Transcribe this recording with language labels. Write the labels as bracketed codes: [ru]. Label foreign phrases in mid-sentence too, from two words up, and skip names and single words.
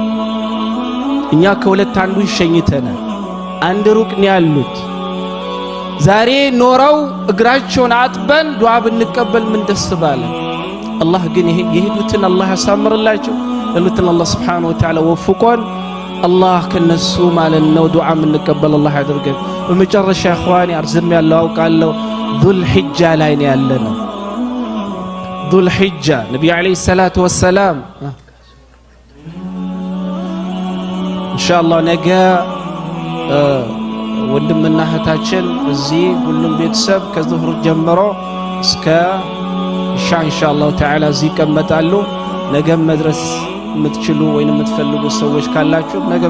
[am] እኛ ከሁለት አንዱ ሸኝተናል አንድ ሩቅ ነው ያሉት ዛሬ ኖረው እግራቸውን አጥበን ዱዓ ብንቀበል ምን ደስ ባለ። አላህ ግን የሄዱትን አላህ ያሳምርላቸው። ለሉትን አላህ [ar] سبحانه وتعالى [am] ወፍቆን አላህ ከነሱ ማለት ነው ዱዓ የምንቀበል አላህ ያድርገን። በመጨረሻ اخواني አርዝም ያለው አውቃለሁ ذل حجة ላይ ነው ያለነው። ذل حجة ነብዩ [ar] عليه الصلاة والسلام [am] ኢንሻአላህ ነገ ወንድምና እህታችን እዚህ ሁሉም ቤተሰብ ከዙህር ጀምሮ እስከ [ar] إن شاء الله تعالى [am] እዚህ ይቀመጣሉ። ነገ መድረስ የምትችሉ ወይንም የምትፈልጉ ሰዎች ካላችሁ ነገም